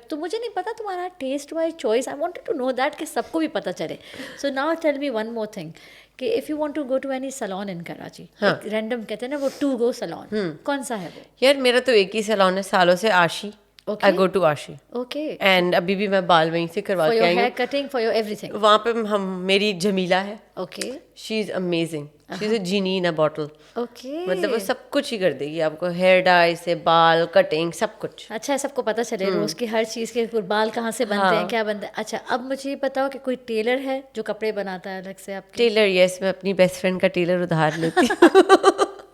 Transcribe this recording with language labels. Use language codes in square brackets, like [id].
[ur] تو مجھے نہیں پتا تمہارا taste wise choice, [en] I wanted to know that [ur] کہ سب کو بھی پتہ چلے. [en] so now tell me one more thing کہ if you want to go to any salon in Karachi, random [ur] کہتے ہیں نا [en] وہ to go salon, [ur] کون سا ہے وہ؟ یار میرا تو ایک ہی سالون ہے سالوں سے, آشی. [en] I go to Ashi. Okay. [ur] And ابھی بھی میں بال وہیں سے کروا کے آئی ہوں. [en] For your hair cutting, for your everything. [ur] وہاں پہ میری جمیلہ ہے. [en] Okay. She is amazing. She is a genie in a bottle. Okay. [ur] مطلب وہ سب کچھ ہی کر دے گی آپ کو, ہیئر ڈائی سے بال کٹنگ سب کچھ. اچھا سب کو پتہ چلے روز کی ہر چیز کے بال کہاں سے بنتے ہیں, کیا بنتا ہے. اچھا اب مجھے یہ بتاؤ کہ کوئی ٹیلر ہے جو کپڑے بناتا ہے الگ سے آپ کے؟ ٹیلر, یس, میں اپنی بیسٹ فرینڈ کا ٹیلر ادھار لیتی ہوں.